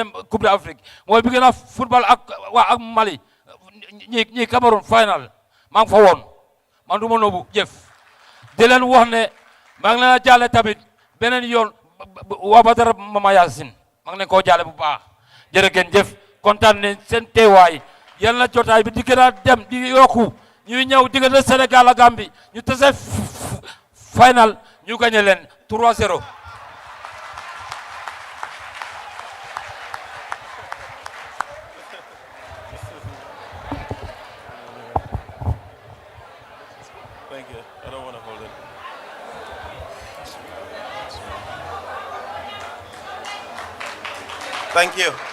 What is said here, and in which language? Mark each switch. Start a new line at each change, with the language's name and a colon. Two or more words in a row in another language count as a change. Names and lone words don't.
Wolof: dem Coupe d'Afrique mooy bi gën a football ak Mali ñi Cameroun final maa ngi fa woon man du ma noobu jëf di leen wax ne maa ngi leen a jàlle tamit beneen yoon waa Badara Mama Yacine maa ngi leen koo jàlle bu baax jërë ngeen jëf kontaan ne seen teewaay yal na jotaay bi di gën a dem di yokku ñuy ñëw diggante Sénégal ak Gambie ñu tase final ñu gagné leen 3-0.
English: Thank you. I don't want to hold it. Thank you.